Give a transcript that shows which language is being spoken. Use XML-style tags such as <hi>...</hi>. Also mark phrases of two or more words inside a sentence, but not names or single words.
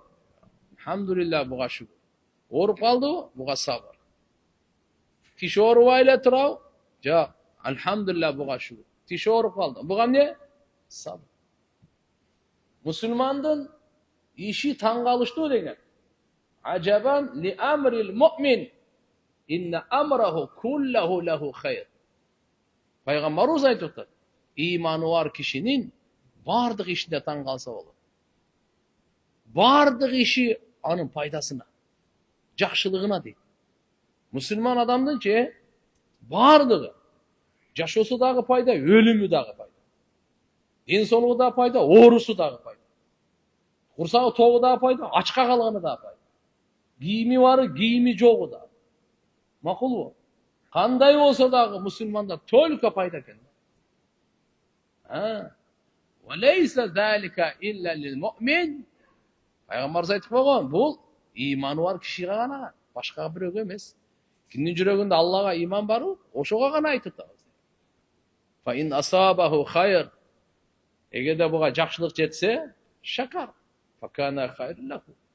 <ky>Алхамдулилlah, буга шүгүр. Ооруп калдыбы? Буга сабыр. Киши оорубай эле турабы? Жок. Алхамдулилlah, буга шүгүр. Киши ооруп калды. Буга эмне? Сабыр. Мусулмандын иши таң калыштуу деген.</ky> <ar>عجبا لأمر المؤمن إن أمره كله له خير.</ar> <ky>Пайгамбарыбыз айтып атат. Иманы бар кишинин бардык ишинде таң калса болот. Бардык иши анын пайдасына, жакшылыгына дейт. Мусулман адамдын бардыгы, жашоосу дагы пайда, өлүмү дагы пайда. Ден соолугу да пайда, оорусу дагы пайда. Курсагы тогу дагы пайда, ачка калганы дагы пайда. Кийими бары, кийими жогу дагы. Макулбу? Кандай болсо дагы мусулманда только пайда экен.</ky> <ar>وليس ذلك إلا للمؤمن.</ar> <ky>Пайгамбарыбыз айтып койгон, бул иманы бар кишиге гана, башка бирөөгө эмес. Кимдин жүрөгүндө Аллага иман барбы, ошого гана айтып атабыз.</ky> <ar>فإن أصابه خير.</ar> <ky>Эгерде буга жакшылык жетсе, шакар.</ky> <ar>فكان خيرا له.</ar>